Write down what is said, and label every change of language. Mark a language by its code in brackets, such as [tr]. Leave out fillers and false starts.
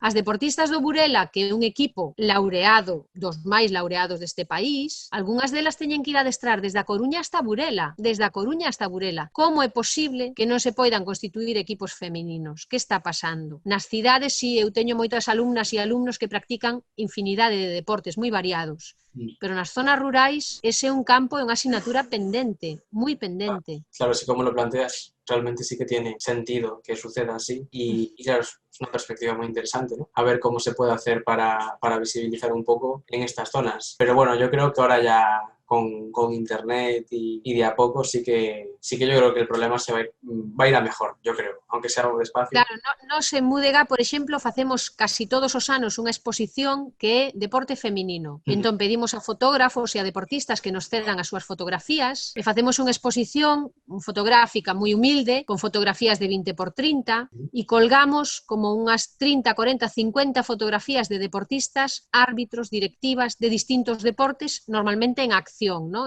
[gl] As deportistas do Burela, que é un equipo laureado, dos máis laureados deste país, algunhas delas teñen que ir a adestrar desde a Coruña hasta Burela, desde a Coruña hasta Burela. Como é posible que non se poidan constituir equipos femininos? Que está pasando? Nas cidades, sí, eu teño moitas alumnas e alumnos que practican infinidade de deportes moi variados, pero nas zonas rurais ese é un campo e unha asignatura pendente, moi pendente. [es] Claro, así como lo planteas, realmente sí que tiene sentido que suceda así y claro, es una perspectiva muy interesante, ¿no? A ver cómo se puede hacer para visibilizar un poco en estas zonas. Pero bueno, yo creo que ahora ya con internet y de a poco sí que yo creo que el problema va a ir a mejor, yo creo, aunque sea algo despacio. [gl] Claro, nos en Múdega, por exemplo, facemos casi todos os anos unha exposición que é deporte feminino. Entón pedimos a fotógrafos e a deportistas que nos cedan as súas fotografías e facemos unha exposición fotográfica moi humilde, con fotografías de 20 por 30 e colgamos como unhas 30, 40, 50 fotografías de deportistas, árbitros, directivas de distintos deportes, normalmente en acción, ¿no?